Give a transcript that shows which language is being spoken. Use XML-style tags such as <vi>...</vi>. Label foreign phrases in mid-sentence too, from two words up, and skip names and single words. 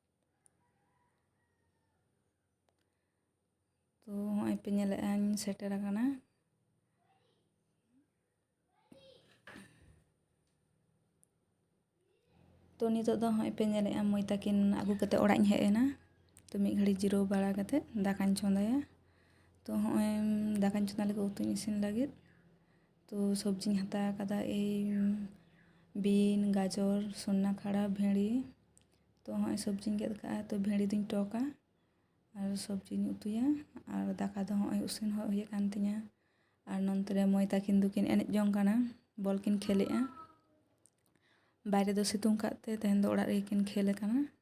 <sat>तो होय पे नेलेआñ सेटेर आकाना। तो नितो दो होय पे नेलेआ मई ताकिन आगु कते ओड़ाñ हेज एना। तो मिद घड़ी जिराव बाड़ा कते दाकाñ चोंदाया। तो होय दाकाñ चोंदा लगिद उतुñ इसिन लगिद तो सब्जिñ हता कादा बीन गाजर सन्ना खड़ा भेड़ी। तो होय सब्जिñ गेद काआ तो भेड़ी दुñ टोका और सब्जिñ उतुया और दाका दो होय उसिन होय कान तिña। और नोंते रे मई ताकिन दुकिन एनेज जोंग काना बॉल किन खेलेआ बायरे दो सितुंग काते तेहन दो ओड़ा रेगिन खेले काना।</sat>